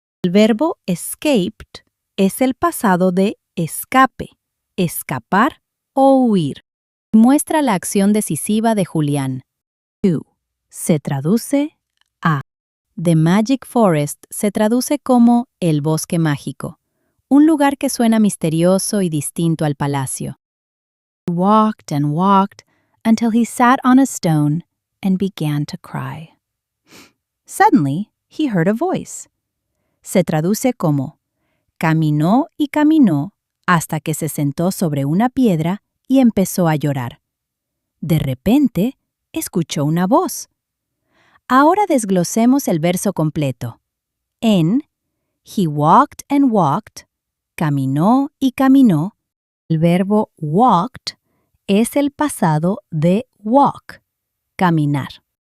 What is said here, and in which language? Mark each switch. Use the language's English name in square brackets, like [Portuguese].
[Spanish] El verbo escaped es el pasado de escape, escapar o huir. Muestra la acción decisiva de Julián. To se traduce a. [English] The Magic Forest [Spanish] se traduce como el bosque mágico, un lugar que suena misterioso y distinto al palacio. [English] He walked and walked until he sat on a stone and began to cry. Suddenly, he heard a voice. [Spanish] Se traduce como caminó y caminó hasta que se sentó sobre una piedra y empezó a llorar. De repente, escuchó una voz. Ahora desglosemos el verso completo. En [English] he walked and walked, [Spanish] caminó y caminó, el verbo walked es el pasado de walk, caminar.